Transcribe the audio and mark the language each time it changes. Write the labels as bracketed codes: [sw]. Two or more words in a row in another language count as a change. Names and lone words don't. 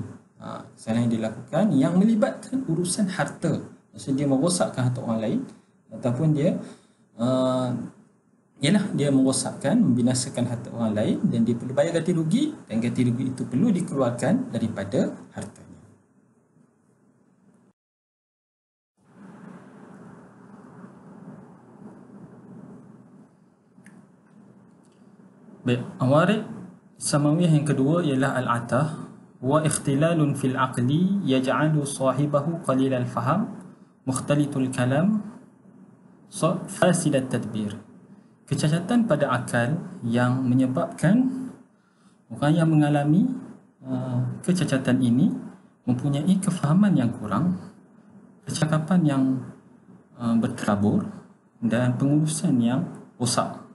[ms] Kesalahan yang dia lakukan yang melibatkan urusan harta, maksudnya dia merosakkan harta orang lain ataupun dia dia merosakkan, membinasakan harta orang lain, dan dia perlu bayar ganti rugi, dan ganti rugi itu perlu dikeluarkan daripada hartanya. [ar] Baik, عوارض سماوية [ms] yang kedua ialah [ar] العته واختلال في العقل يجعل صاحبه قليل الفهم مختلط الكلام فاسد التدبير. [ms] Kecacatan pada akal yang menyebabkan orang yang mengalami kecacatan ini mempunyai kefahaman yang kurang, percakapan yang berterabur, dan pengurusan yang rosak.